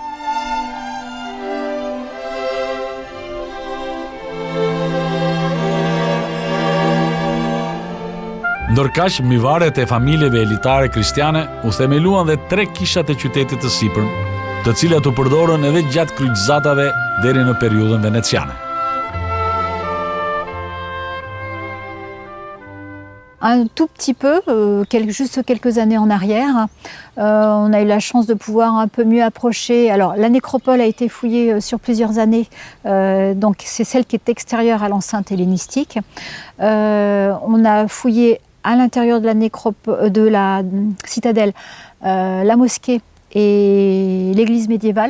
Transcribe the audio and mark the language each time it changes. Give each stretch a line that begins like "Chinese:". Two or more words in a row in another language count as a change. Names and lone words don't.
Albanian: Ndërkaq, mbivaret e familjeve elitare kristiane u themeluan dhe 3 kishat e qytetit të sipërm, të cilat u përdorën edhe gjatë kryqëzatave deri në periudhën veneciane.
French: Un tout petit peu, juste quelques années en arrière. On a eu la chance de pouvoir un peu mieux approcher. Alors la nécropole a été fouillée sur plusieurs années, donc c'est celle qui est extérieure à l'enceinte hellénistique. On a fouillé à l'intérieur de la citadelle la mosquée et l'église médiévale.